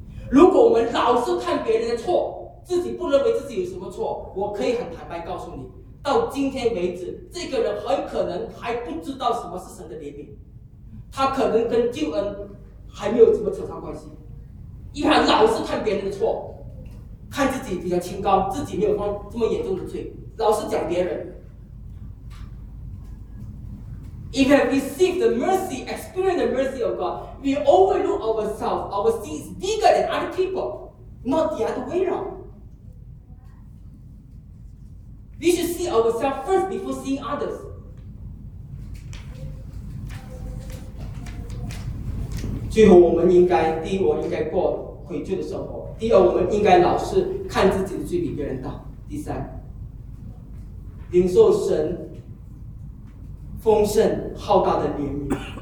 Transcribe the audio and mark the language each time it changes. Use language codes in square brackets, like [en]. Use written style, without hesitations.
[zh] 如果我们老是看别人的错，自己不认为自己有什么错，我可以很坦白告诉你，到今天为止这个人很可能还不知道什么是神的怜悯，他可能跟救恩还没有什么扯上关系，因为他老是看别人的错，看自己比较清高，自己没有犯这么严重的罪，老是讲别人。 [en] If we have received the mercy, experienced the mercy of God, we overlook ourselves, our sins bigger than other people, not the other way around. We should see ourselves first before seeing others. [zh] 最后我们应该，第一，我应该过悔罪的生活；第二，我们应该老是看自己的罪比别人大；第三，领受神丰盛浩大的怜悯，